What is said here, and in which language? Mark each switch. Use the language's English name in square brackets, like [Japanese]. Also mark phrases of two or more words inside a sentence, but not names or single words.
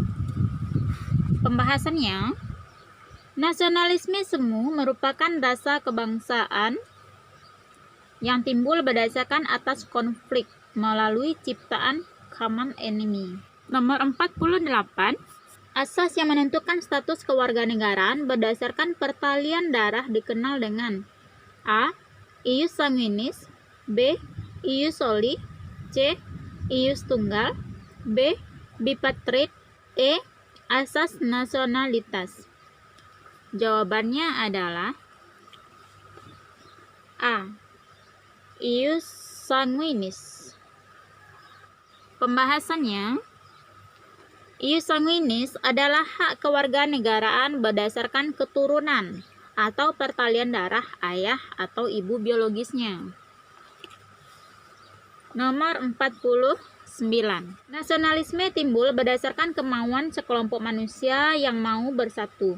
[Indonesian] Pembahasannya, nasionalisme semu merupakan rasa kebangsaan yang timbul berdasarkan atas konflik melalui ciptaan [English] common enemy. [Indonesian] Nomor 48. Asas yang menentukan status kewarganegaraan berdasarkan pertalian darah dikenal dengan A. [Latin] Ius sanguinis, B. Ius soli, C. [Indonesian] Ius tunggal, B. Bipatrid, E. Asas nasionalitas. Jawabannya adalah A. [Latin] Ius sanguinis. [Indonesian] Pembahasannya, [Latin] ius sanguinis [Indonesian] adalah hak kewarganegaraan berdasarkan keturunan atau pertalian darah ayah atau ibu biologisnya. Nomor 49. Nasionalisme timbul berdasarkan kemauan sekelompok manusia yang mau bersatu.